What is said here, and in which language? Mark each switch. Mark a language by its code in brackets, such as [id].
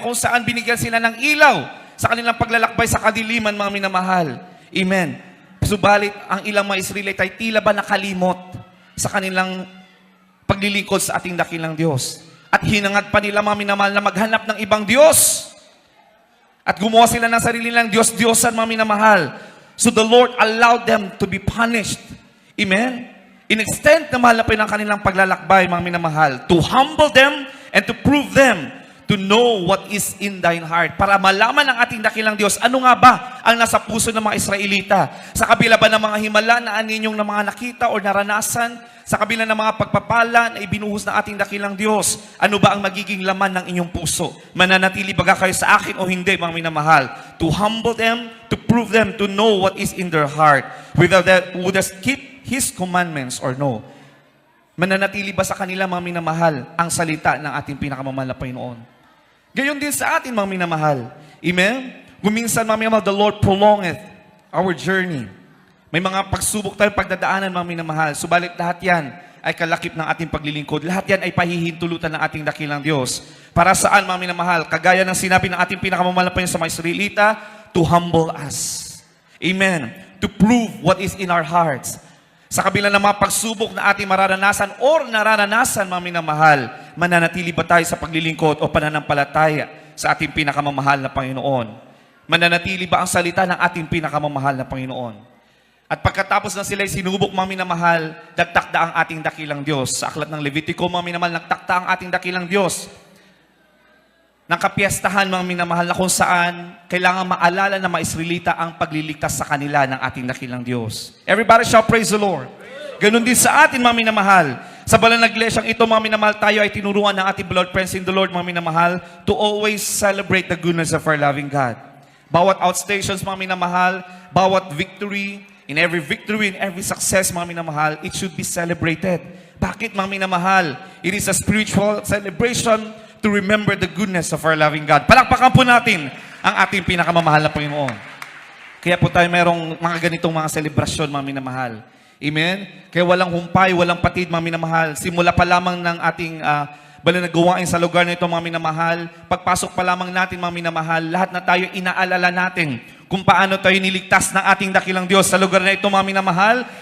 [tl] Kung saan binigyan sila ng ilaw sa kanilang paglalakbay sa kadiliman, mga minamahal. Amen. Subalit, ang ilang mga Israelite ay tila ba nakalimot sa kanilang paglilingkod sa ating dakilang Diyos. At hinangad pa nila, mga minamahal, na maghanap ng ibang Diyos. At gumawa sila ng sarili nilang Diyos-Diyosan, mga minamahal. [en] So the Lord allowed them to be punished. Amen? [tl] In extent na mahal na po ng kanilang paglalakbay, mga minamahal, [en] to humble them and to prove them, to know what is in thine heart. [tl] Para malaman ng ating dakilang Diyos, ano nga ba ang nasa puso ng mga Israelita? Sa kabila ba ng mga himala na aninyong na mga nakita o naranasan? Sa kabila ng mga pagpapala na ibinuhos ng ating dakilang Diyos, ano ba ang magiging laman ng inyong puso? Mananatili ba kayo sa akin o hindi, mga minamahal? [en] To humble them, to prove them, to know what is in their heart. Whether that would us keep His commandments or no. [tl] Mananatili ba sa kanila, mga minamahal, ang salita ng ating pinakamamahal na Panginoon? Gayon din sa atin, mga minamahal. Amen? Guminsan, mga minamahal, [en] the Lord prolongeth our journey. [tl] May mga pagsubok tayo, pagdadaanan, mga minamahal. Subalit lahat yan ay kalakip ng ating paglilingkod. Lahat yan ay pahihintulutan ng ating dakilang Diyos. Para saan, mga minamahal? Kagaya ng sinabi ng ating pinakamamahal na Panginoon sa mga Israelita, [en] to humble us. Amen? To prove what is in our hearts. [tl] Sa kabila ng mga pagsubok na ating mararanasan or nararanasan, mga minamahal, mananatili ba tayo sa paglilingkod o pananampalataya sa ating pinakamamahal na Panginoon? Mananatili ba ang salita ng ating pinakamamahal na Panginoon? At pagkatapos na sila'y sinubok, mga minamahal, nagtakda ang ating dakilang Diyos. Sa aklat ng Levitico, mga minamahal, nagtakda ang ating dakilang Diyos. Ng kapiyastahan, mga minamahal, na kung saan kailangan maalala ng mga Israelita ang pagliligtas sa kanila ng ating dakilang Diyos. [en] Everybody shall praise the Lord. [tl] Ganun din sa atin, mga minamahal. Sa banal na iglesyang ito, mga minamahal, tayo ay tinuruan ng ating [en] beloved friends in the Lord, [tl] mga minamahal, [en] to always celebrate the goodness of our loving God. Bawat outstations, [tl] mga minamahal, bawat [en] victory, in every victory, in every success, mga minamahal, it should be celebrated. [tl] Bakit, mga minamahal? [en] It is a spiritual celebration to remember the goodness of our loving God. [tl] Palakpakan po natin ang ating pinakamamahal na Panginoon. Kaya po tayo merong mga ganitong mga selebrasyon, mga minamahal. Amen? Kaya walang humpay, walang patid, mga minamahal. Simula pa lamang ng ating bala na gawain sa lugar na ito, mga minamahal. Pagpasok pa lamang natin, mga minamahal, lahat na tayo inaalala natin kung paano tayo niligtas ng ating dakilang Diyos sa lugar na ito, mga minamahal.